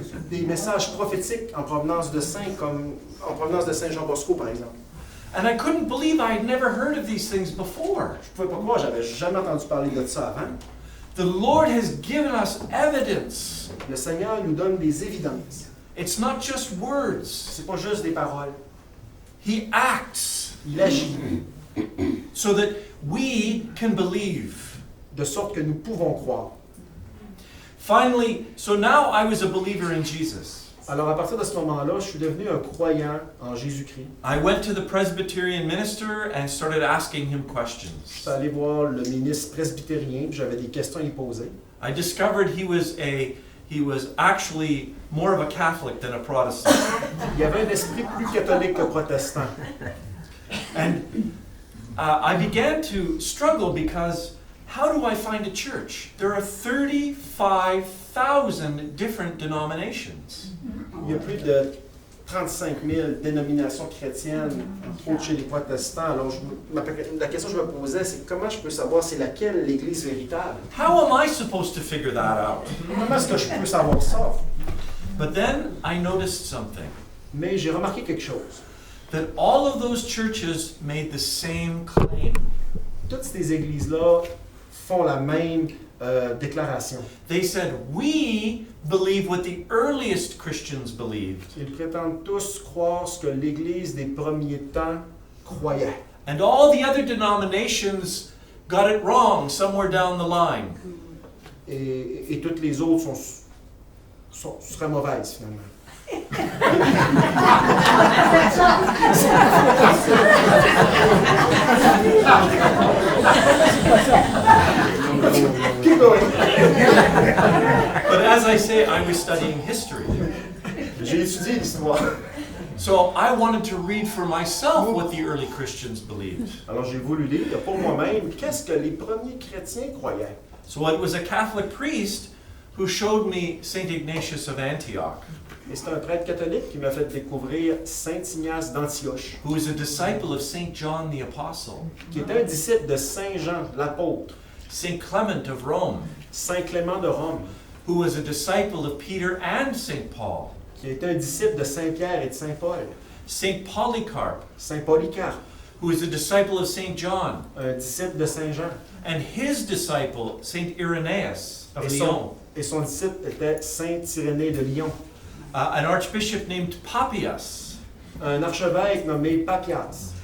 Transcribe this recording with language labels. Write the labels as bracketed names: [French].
[French] Des messages prophétiques en provenance de saints, comme en provenance de Saint Jean Bosco, par exemple. [English] and I couldn't believe I had never heard of these things before. [French] Je ne pouvais pas croire, j'avais jamais entendu parler de ça avant. [English] The Lord has given us evidence. [French] Le Seigneur nous donne des évidences. [English] It's not just words. [French] C'est pas juste des paroles. [English] He acts [French] Il agit [English] so that we can believe. [French] de sorte que nous pouvons croire. [English] Finally, so now I was a believer in Jesus. [French] Alors à partir de ce moment-là, je suis devenu un croyant en Jésus-Christ. [English] I went to the Presbyterian minister and started asking him [French] Je [English] questions. [French] suis allé voir le ministre presbytérien, puis j'avais des questions à lui poser. [English] I discovered he was actually more of a Catholic than a Protestant. [French] Il y avait un esprit plus catholique que protestant. [English] And I began to struggle because how do I find a church? There are 35,000 different denominations. [French] Il y a plus de 35 000 dénominations chrétiennes autres chez les protestants. Alors la question que je me posais, c'est comment je peux savoir c'est laquelle l'Église véritable? [English] How am I supposed to figure that out? [French] Comment est-ce que je peux savoir ça? [English] But then I noticed something, [French] Mais j'ai remarqué quelque chose. [English] that all of those churches made the same claim. [French] Toutes ces églises-là font la même déclaration. [English] They said, we believe what the earliest Christians believed, [French] Ils prétendent tous croire ce que l'Église des premiers temps croyait. [English] and all the other denominations got it wrong somewhere down the line. [French] Et toutes les autres seraient mauvaises, finalement. [English] Keep going. But as I say, I was studying history. [French] J'ai étudié l'histoire. [English] So I wanted to read for myself what the early Christians believed. [French] Alors j'ai voulu lire pour moi-même qu'est-ce que les premiers chrétiens croyaient. [English] So it was a Catholic priest who showed me St. Ignatius of Antioch, [French] Et c'est un prêtre catholique qui m'a fait découvrir Saint Ignace d'Antioche, [English] who was a disciple of St. John the Apostle, [French] qui était un disciple de Saint Jean, l'apôtre, [English] St. Clement of Rome, [French] Saint Clément de Rome, [English] who was a disciple of Peter and St. Paul, [French] qui était un disciple de Saint Pierre et de Saint Paul, [English] St. Polycarp, [French] Saint Polycarpe, [English] who was a disciple of St. John, [French] un disciple de Saint Jean, [English] and his disciple, St. Irenaeus of Lyon, [French] et son disciple était Saint Irénée de Lyon, [English] an archbishop named Papias. [French] un archevêque nommé Papias.